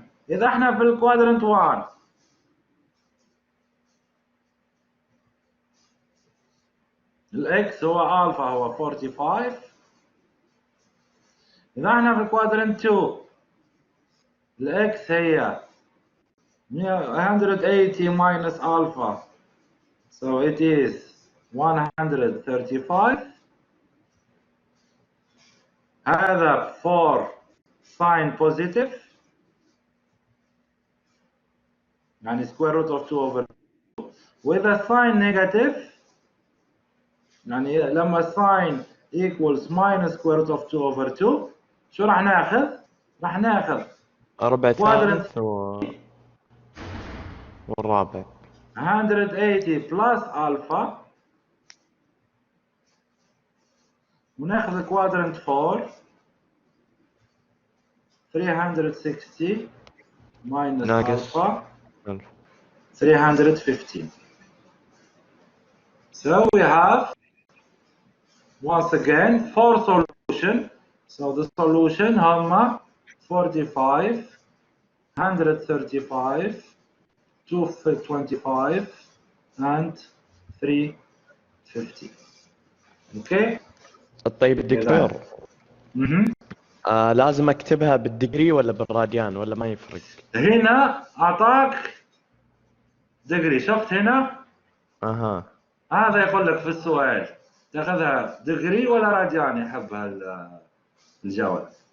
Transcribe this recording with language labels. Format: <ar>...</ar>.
<ar>إذا احنا في الكوادرنت 1 الاكس هو الفا هو 45. إذا احنا في الكوادرنت 2 الاكس هي 180</ar> <en>minus alpha, so it is 135.</en> <ar>هذا</ar> <en>for sign positive</en> <ar>يعني</ar> <en>square root of 2 over 2.</en> <ar>وإذا</ar> <en>sign negative</en> <ar>يعني لما</ar> <en>sign equals minus square root of 2 over 2</en> <ar>شو راح ناخذ؟ راح ناخذ ربع</ar> <en>quadrant</en> <ar>ثالث والرابع</ar> <en>180 plus alpha</en> <ar>وناخذ</ar> <en>quadrant 4 360 minus</en> <ar>ناقص</ar> <en>alpha 1000. 315. So we have once again 4 solutions. So the solution</en> <ar>هم</ar> <en>45 135 225 and 350. Okay.</en> <ar>طيب الدكتور Mhm. لازم اكتبها بالدجري ولا بالراديان ولا ما يفرق؟ هنا اعطاك دغري، شفت هنا؟ اها هذا يقول لك في السؤال تاخذها دغري ولا راديان يحب الجواب.</ar>